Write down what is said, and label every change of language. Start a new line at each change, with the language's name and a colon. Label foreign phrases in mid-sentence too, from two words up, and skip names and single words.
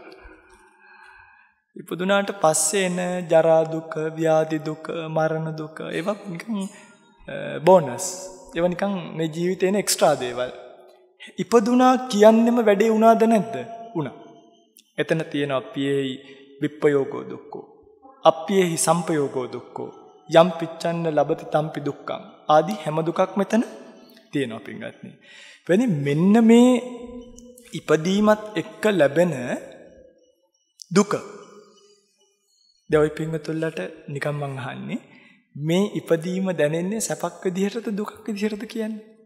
Sinhala: ඉපදුනාට පස්සේ එන ජරා දුක, ව්‍යාධි දුක, මරණ දුක ඒවා නිකන් බෝනස්. ඒවා නිකන් මේ ජීවිතේ එන එක්ස්ට්‍රා දේවල්. ඉපදුනා කියන්නෙම වැඩේ වුණාද නැද්ද? වුණා.
Pali: එතන තියෙන අප්පියේහි විප්පයෝගෝ දුක්ඛෝ. අප්පියේහි සම්පයෝගෝ දුක්ඛෝ. යම් පිච්ඡන්න ලබති තම්පි දුක්ඛං.
Sinhala: ආදී හැම දුකක් මෙතන තියෙනවා පින්වත්නි. වෙන්නේ මෙන්න මේ ඉපදීමත් එක්ක ලැබෙන දුක. දැන් ඔය පින්වතුන්ලට නිකන් මං අහන්නේ මේ ඉපදීම දැනෙන්නේ සැපක් විදිහටද දුකක් විදිහටද කියන්නේ?